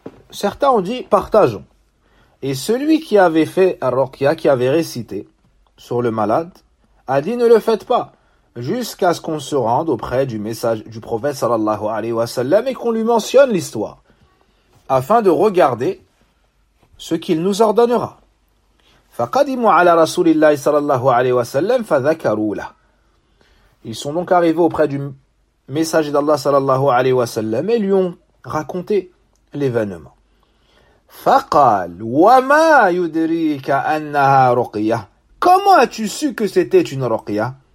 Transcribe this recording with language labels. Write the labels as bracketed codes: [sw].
[fr] Certains ont dit, partageons. Et celui qui avait fait Ar-Ruqya, qui avait récité sur le malade, a dit, ne le faites pas jusqu'à ce qu'on se rende auprès du message du prophète sallallahu alayhi wa sallam et qu'on lui mentionne l'histoire afin de regarder ce qu'il nous ordonnera. [ar] فَقَدِمُوا عَلَى رَسُولِ اللَّهِ sallallahu alayhi wa sallam فَذَكَرُوا لَهُ. [fr] Ils sont donc arrivés auprès du messager d'Allah sallallahu alayhi wa sallam et lui ont raconté l'événement. [ar] فَقَالَ وَمَا يُدْرِيكَ أَنَّهَا رُقِيَةٌ. [fr] Comment as-tu su que c'était une ruqya?